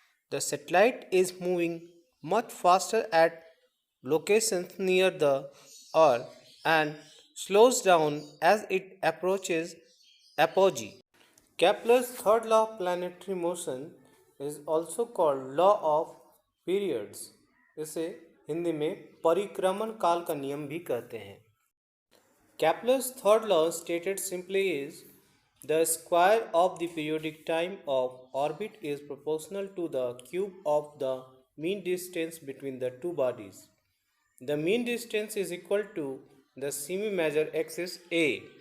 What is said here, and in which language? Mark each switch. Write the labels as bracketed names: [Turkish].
[English] The satellite is moving much faster at locations near the Earth and slows down as it approaches apogee. Kepler's third law of planetary motion is also called law of periods. [Hindi] इसे हिंदी में परिक्रमण काल का नियम भी कहते हैं. [English] Kepler's third law stated simply is the square of the periodic time of orbit is proportional to the cube of the mean distance between the two bodies. The mean distance is equal to the semi-major axis A.